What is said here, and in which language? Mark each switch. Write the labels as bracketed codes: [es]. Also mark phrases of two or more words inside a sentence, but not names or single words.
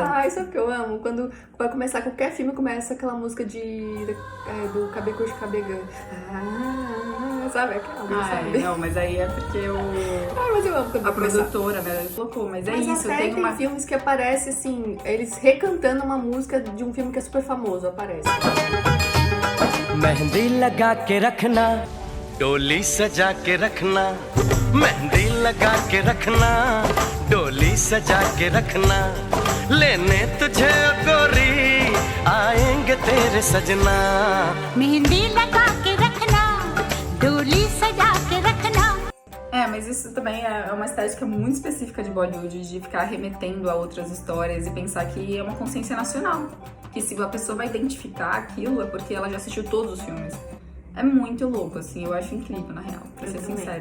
[pt] Isso é o que eu amo. Quando vai começar qualquer filme, começa aquela música do Kabhi Khushi Kabhie Gham. Sabe? Aquela, sabe? Não, mas aí é porque Mas eu amo quando a vai começar. produtora, né, colocou, mas é Mas isso, até tem uma... filmes que aparece assim, eles recantando uma música de um filme que é super famoso, aparece. [hi] मेहंदी लगा के रखना डोली सजा के रखना मेहंदी लगा के रखना डोली सजा के रखना लेने तुझे गोरी आएंगे तेरे सजना मेहंदी लगा के रखना डोली सजा के रखना. [pt] Mas isso também é uma estética muito específica de Bollywood, de ficar remetendo a outras histórias e pensar que é uma consciência nacional. Que se a pessoa vai identificar aquilo, é porque ela já assistiu todos os filmes. É muito louco, assim, eu acho incrível, na real, pra ser sincero.